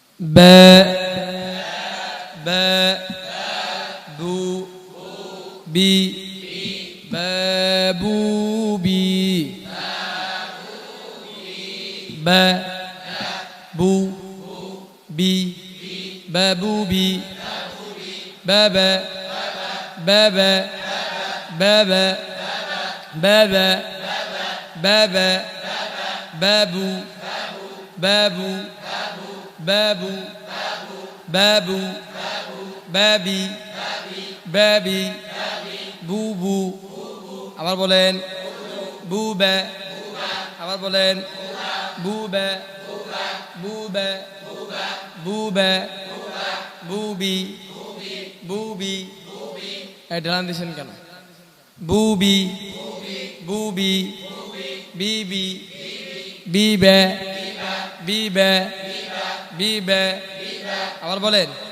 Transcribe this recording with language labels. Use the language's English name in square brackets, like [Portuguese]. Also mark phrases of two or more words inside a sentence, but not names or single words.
[Bangla] ba ba bu bi babubi ba bu bi babubi baba baba baba baba baba babu babu babu babu babi babi বুবু আবার বলেন বুবা আবার বলেন বুবা বুবা বুবা বুবি বুবি এই ঢালান দিছেন কেন বুবি বুবি বিবি বিবে বিবে বিবে আবার বলেন